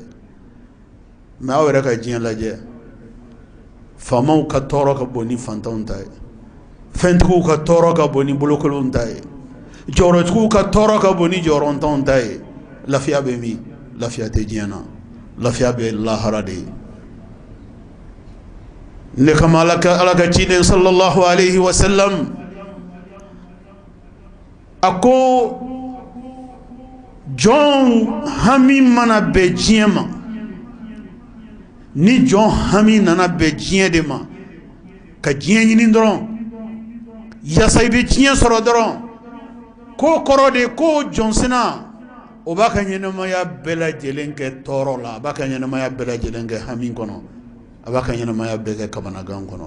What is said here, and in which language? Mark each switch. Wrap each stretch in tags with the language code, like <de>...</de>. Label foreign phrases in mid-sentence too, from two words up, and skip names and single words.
<bm>mais aw yɛrɛ ka diɲɛ lajɛ, faamaw ka tɔɔrɔ ka bon ni fantanw ta ye, fɛntigiw ka tɔɔrɔ ka bon ni bolokolenw ta ye, jɔyɔrɔtigiw ka tɔɔrɔ ka bon ni jɔyɔrɔntanw ta ye. lafiya bɛ min? lafiya tɛ diɲɛ na, lafiya bɛ lahara de ye. ne kama Ala ka ciden</bm> <ar>صلى الله عليه وسلم</ar> <bm>a ko jɔn hami mana bɛn diɲɛ ma, ni jɔn hami nana bɛn diɲɛ de ma, ka diɲɛ ɲini dɔrɔn yaasa i bɛ diɲɛ sɔrɔ dɔrɔn, ko kɔrɔ de ko jɔnsina o b'a ka ɲɛnamaya bɛɛ lajɛlen kɛ tɔɔrɔ la, a b'a ka ɲɛnamaya bɛɛ lajɛlen kɛ hami kɔnɔ, a b'a ka ɲɛnamaya bɛɛ kɛ kabanagan kɔnɔ.</bm>